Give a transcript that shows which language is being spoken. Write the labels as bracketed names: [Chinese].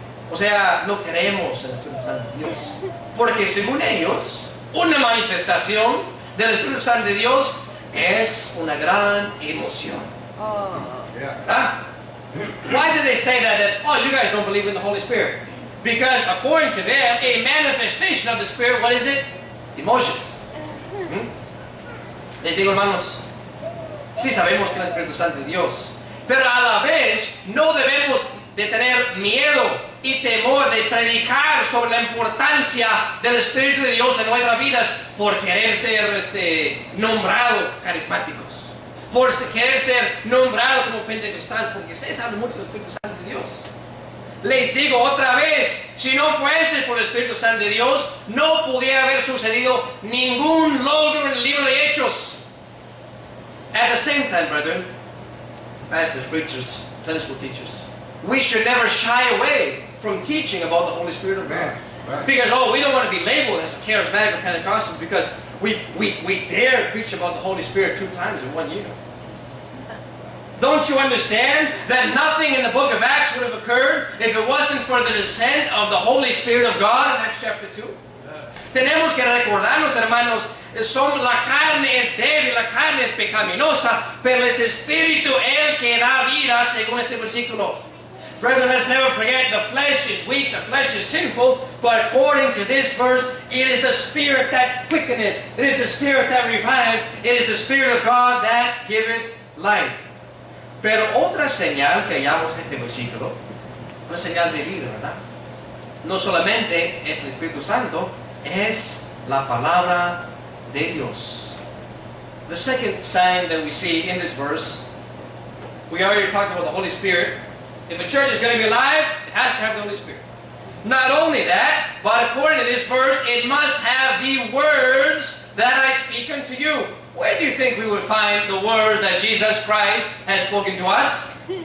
[Spanish] O sea, no creemos en el Espíritu Santo de Dios. Porque según ellos, una manifestación del Espíritu Santo de Dios es una gran emoción. [English] Yeah. Huh? Why did they say that? Oh, you guys don't believe in the Holy Spirit. Because according to them, a manifestation of the Spirit, what is it? Emotions. [Spanish] Les digo, hermanos, sí sabemos que es el Espíritu Santo de Dios, pero a la vez no debemos de tener miedo y temor de predicar sobre la importancia del Espíritu de Dios en nuestras vidas por querer ser nombrados carismáticos, por querer ser nombrados como pentecostales, porque ustedes hablan mucho del Espíritu Santo de Dios. Les digo otra vez, si no fuese por el Espíritu Santo de Dios, no pudiera haber sucedido ningún logro en el libro de Hechos. [English] At the same time, brethren, pastors, preachers, Sunday school teachers, we should never shy away from teaching about the Holy Spirit of God. Right. Because, we don't want to be labeled as a charismatic or Pentecostal because we dare preach about the Holy Spirit 2 times in 1 year. Don't you understand that nothing in the book of Acts would have occurred if it wasn't for the descent of the Holy Spirit of God in Acts chapter 2? [Spanish] Tenemos que recordarnos, hermanos, la carne es débil, la carne es pecaminosa, pero es Espíritu el que da vida, según este versículo. [English] Brethren, let's never forget, the flesh is weak, the flesh is sinful, but according to this verse, it is the Spirit that quickeneth, it is the Spirit that revives, it is the Spirit of God that giveth life. [Spanish] Pero otra señal que hallamos en este versículo, una señal de vida, ¿verdad? No solamente es el Espíritu Santo, es la palabra de Dios. [English] The second sign that we see in this verse, we already talked about the Holy Spirit. If a church is going to be alive, it has to have the Holy Spirit. Not only that, but according to this verse, it must have the words that I speak unto you. Where do you think we would find the words that Jesus Christ has spoken to us?